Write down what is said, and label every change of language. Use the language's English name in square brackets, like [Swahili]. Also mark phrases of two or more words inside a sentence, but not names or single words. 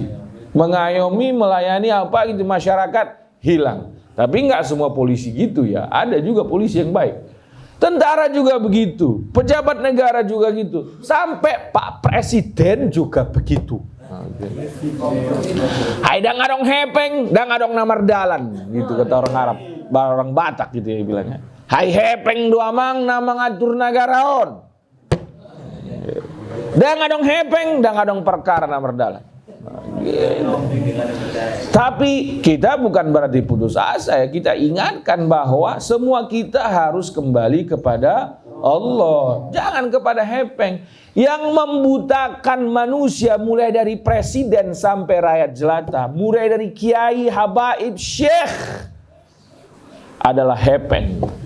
[Indonesian] Mengayomi, melayani apa gitu, masyarakat hilang. Tapi nggak semua polisi gitu ya, ada juga polisi yang baik. Tentara juga begitu, pejabat negara juga gitu, sampai Pak Presiden juga begitu. [Batak Toba] Hai dang adong hepeng, dang adong namardalan, [Indonesian] gitu kata orang Arab, orang Batak gitu ya bilangnya. [Batak Toba] Hai hepeng dua mang nama ngatur nagaraon. Dang adong hepeng, dang adong perkara namardalan. [Indonesian] Tapi kita bukan berarti putus asa ya, kita ingatkan bahwa semua kita harus kembali kepada Allah, jangan kepada hepeng. Yang membutakan manusia mulai dari presiden sampai rakyat jelata, mulai dari kiai, habaib, syekh, adalah hepeng.